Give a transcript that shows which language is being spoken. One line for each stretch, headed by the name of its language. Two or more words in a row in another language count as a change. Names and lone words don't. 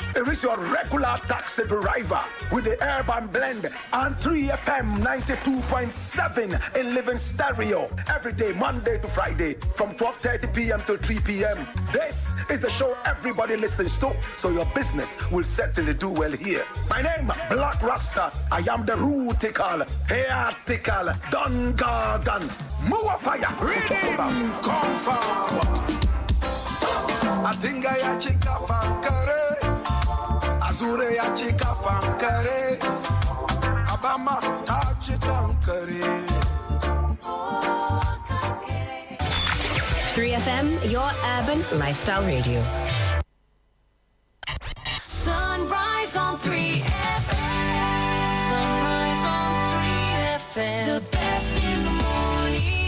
English: It is your regular taxi driver with the urban blend and 3FM 92.7 in living stereo every day, Monday to Friday, from 12:30 p.m. till 3 p.m. This is the show everybody listens to, so your business will certainly do well here. My name, Black Rasta. I am the rootical, hairtical, Don Gargan, Mua Fire, Rhythm, come forward. Atinga ya chika fankare, Azure ya chika fankare, Abama ta chika fankare. 3FM, your urban lifestyle radio. Sunrise on 3FM. Sunrise on 3FM. The best in the morning.